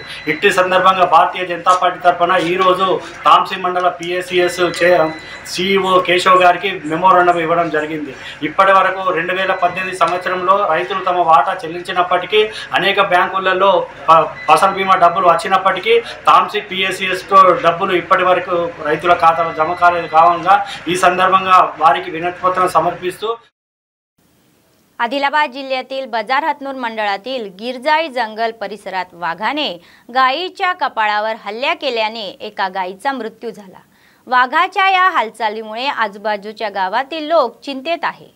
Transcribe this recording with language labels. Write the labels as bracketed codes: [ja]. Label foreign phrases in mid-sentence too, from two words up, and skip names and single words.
[te] ఇట్టి సందర్భంగా భారతీయ జనతా పార్టీ తరఫున ఈరోజు తాంసీ మండల పిఎస్సిఎస్ సిఇఓ కేశవ్ గారికి మెమోరాండం ఇవ్వడం జరిగింది. ఇప్పటి వరకు 2018 సంవత్సరంలో రైతులు తమ వాటా చెల్లించినప్పటికీ అనేక బ్యాంకులలో ఫసల్ బీమా డబ్బులు వచ్చినప్పటికీ తాంసీ పిఎస్సిఎస్ డబ్బులు ఇప్పటి వరకు రైతుల ఖాతాలో జమ కాలేదు. కావున ఈ సందర్భంగా వారికి వినతి పత్రం समर्पितो. [mr] आदिलाबाद जिल्ह्यातील बजार हतनूर मंडळातील गिरजाई जंगल परिसरात वाघाने गायीच्या कपाळावर हल्ला केल्याने एका गायीचा मृत्यू झाला. वाघाच्या या हालचालीमुळे आजूबाजूच्या गावातील लोक चिंतेत आहे.